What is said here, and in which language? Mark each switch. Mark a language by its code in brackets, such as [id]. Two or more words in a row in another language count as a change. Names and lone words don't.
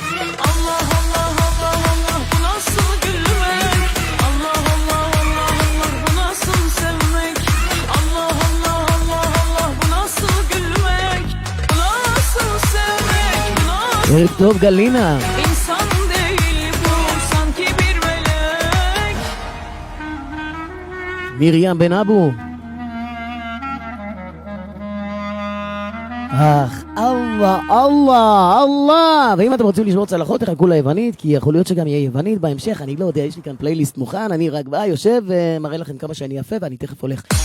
[tr] Allah Allah Allah Allah bu nasıl gülmek? Allah Allah Allah Allah bu nasıl sevmek? Allah Allah Allah Allah bu nasıl gülmek? Bu nasıl sevmek? Bu nasıl [he] ערב טוב גלינה. [tr] insan değil bu sanki bir melek. [he] מרים בן אבו. אללה, אללה, אללה. ואם אתם רוצים לשמור צלחות, תחכו ליוונית, כי יכול להיות שגם יהיה יוונית בהמשך, אני לא יודע, יש לי כאן פלייליסט מוכן, אני רק בא, יושב ומראה לכם כמה שאני יפה, ואני תכף הולך.